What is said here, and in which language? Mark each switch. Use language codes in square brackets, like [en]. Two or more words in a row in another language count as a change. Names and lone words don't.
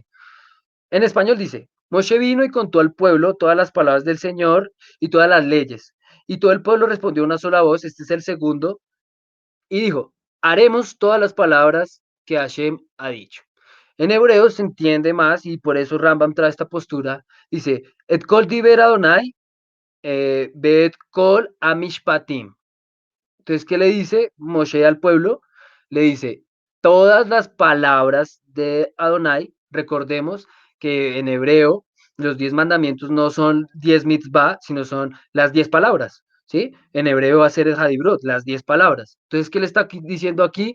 [es] En español dice, Moshe vino y contó al pueblo todas las palabras del Señor y todas las leyes. Y todo el pueblo respondió una sola voz, este es el segundo, y dijo, haremos todas las palabras que Hashem ha dicho. En hebreo se entiende más y por eso Rambam trae esta postura. Dice, [he] את כל דבר אדני, בת כל המשפטים. [es] Entonces, ¿qué le dice Moshe al pueblo? Le dice, todas las palabras de Adonai, recordemos que en hebreo los 10 mandamientos no son 10 mitzvah, sino son las 10 palabras, ¿sí? En hebreo va a ser el Hadibrot, las 10 palabras. Entonces, ¿qué le está diciendo aquí?